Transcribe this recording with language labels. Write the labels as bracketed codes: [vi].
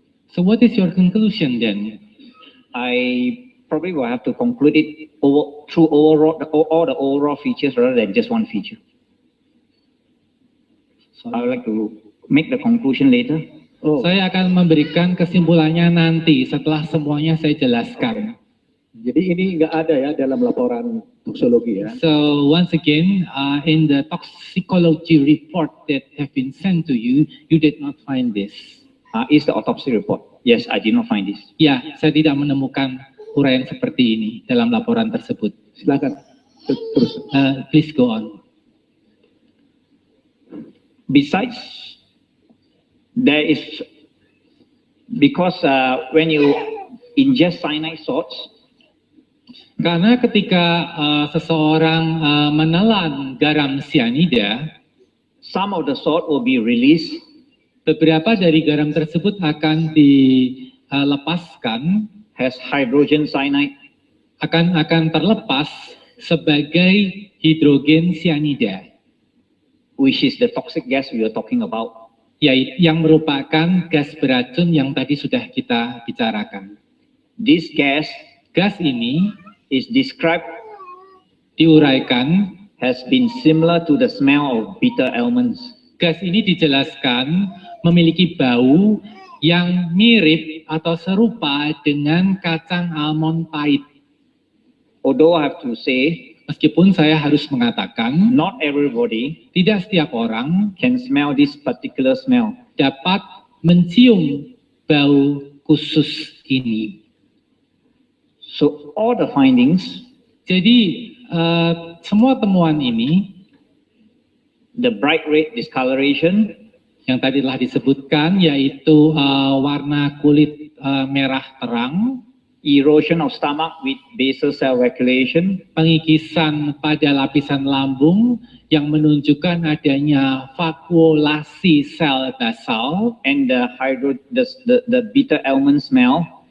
[en] So what is your conclusion then? I probably will have to conclude it through all the overall features rather than just one feature. So I would like to make the conclusion later. Oh, [id] Saya akan memberikan kesimpulannya nanti setelah semuanya saya jelaskan. jadi ini nggak ada ya dalam laporan toksikologi ya? [en] So once again, in the toxicology report that have been sent to you, you did not find this. Is the autopsy report? Yes, I did not find this. [id] Ya, saya tidak menemukan uraian seperti ini dalam laporan tersebut. Silakan terus. [en] Please go on. Besides, there is, because when you ingest cyanide salts, [id] Karena ketika seseorang menelan garam sianida, [en] some of the salt will be released [id] beberapa dari garam tersebut akan dilepaskan, [en] as hydrogen cyanide, [id] akan terlepas sebagai hidrogen sianida, [en] which is the toxic gas we are talking about. [id] yaitu yang merupakan gas beracun yang tadi sudah kita bicarakan. [en] This gas [id] Gas ini [en] is described [id] diuraikan, [en] has been similar to the smell of bitter almonds. [id] gas ini dijelaskan memiliki bau yang mirip atau serupa dengan kacang almond pahit. [en] Although I have to say, [id] Meskipun saya harus mengatakan, [en] not everybody [id] tidak setiap orang [en] can smell this particular smell. [id] dapat mencium bau khusus ini. [en] So all the findings, [id] Jadi semua temuan ini [en] the bright red discoloration, [id] yang tadi telah disebutkan, yaitu warna kulit merah terang, [en] erosion of stomach with basal cell vacuolation, [id] pengikisan pada lapisan lambung yang menunjukkan adanya vakuolasi sel basal, [en] and the bitter almond smell,